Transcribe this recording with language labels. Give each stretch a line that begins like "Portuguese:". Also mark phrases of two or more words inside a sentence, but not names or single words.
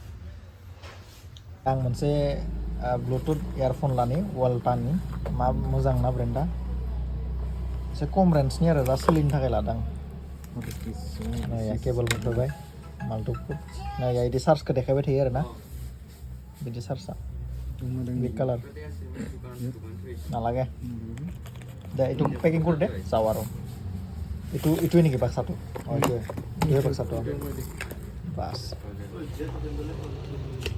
Bodo: आं मोनसे
English: bluetooth earphone
Bodo: लानि वालटानि मा मोजां ना ब्रेन्डआ एसे खम रेन्जनि आरो दा सोलिनो थाखाय लादों केबोल मोनफैबाय माल्टुफुट नाया बिदि चार्जखौ देखायबाय थायो आरो ना बिदि चार्जआ
English: black colour
Bodo: नालागे दे
Assamese: এইটো পেকিং কৰি দে যাওঁ আৰু এইটোৱে নেকি বাক্সাটো অঁ এইটোৱে বাক্সাটো বাছ